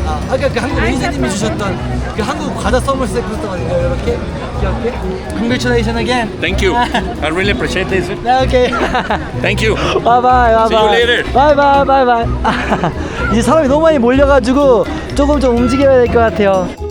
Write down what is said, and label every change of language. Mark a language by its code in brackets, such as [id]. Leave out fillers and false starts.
[ko] 아까 그 한국 매니저님이 주셨던 그 한국 과자 선물 세트부터 이렇게 귀엽게. [en] Congratulations again. Thank you. I really appreciate this. Okay. Thank you. Bye. See you later. Bye. [ko] 이제 사람이 너무 많이 몰려가지고 조금 좀 움직여야 될 것 같아요.